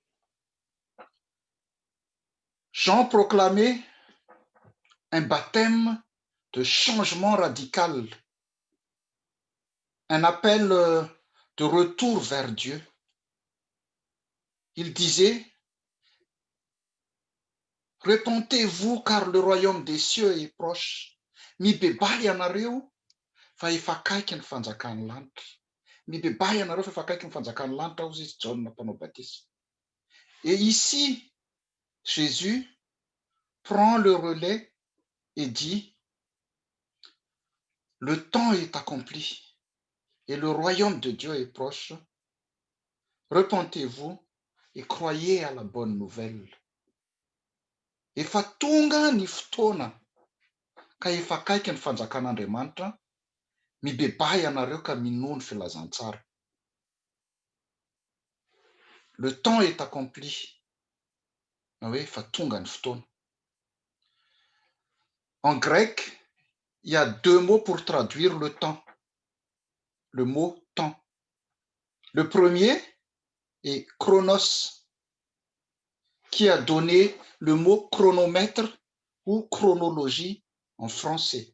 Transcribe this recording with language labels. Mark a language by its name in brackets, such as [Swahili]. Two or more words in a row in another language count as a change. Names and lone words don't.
[French] Jean proclamait un baptême de changement radical, un appel de retour vers Dieu. Il disait « Repentez-vous car le royaume des cieux est proche. [Malagasy] Mibebahy ianareo fa efa akaiky ny fanjakan'ny lanitra. Mibebahy ianareo fa efa akaiky ny fanjakan'ny lanitra hozy izy John mpanao batisa. [French] » Et ici, Jésus prend le relais et dit « Le temps est accompli et le royaume de Dieu est proche. Repentez-vous et croyez à la bonne nouvelle. [Malagasy] » Efa tonga ny fotoana ka efa akaiky ny fanjakan'Andriamanitra, mibebahy ianareo ka minono filazantsara. [French] Le temps est accompli. Oui, [Malagasy] efa tonga ny fotoana. [French] En grec, il y a deux mots pour traduire le temps. Le mot temps. Le premier est chronos, qui a donné le mot chronomètre ou chronologie en français.